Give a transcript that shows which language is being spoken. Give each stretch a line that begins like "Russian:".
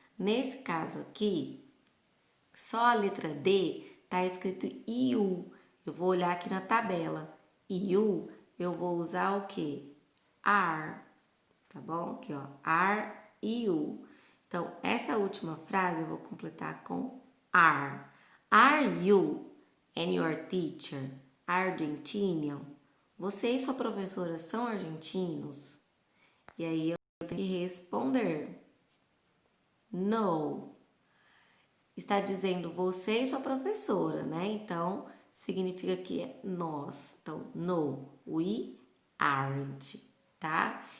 Portuguese: Nesse caso aqui, só a letra D tá escrito you. Eu vou olhar aqui na tabela. You, eu vou usar o quê? Are, tá bom? Aqui, ó,
English: are you.
Portuguese: Então, essa última frase eu vou completar com are.
English: Are you and your teacher Argentinian?
Portuguese: Você e sua professora são argentinos? E aí eu tenho que responder. No. Está dizendo você e sua professora, né? Então, significa que é nós.
English: Então, no, we aren't, tá?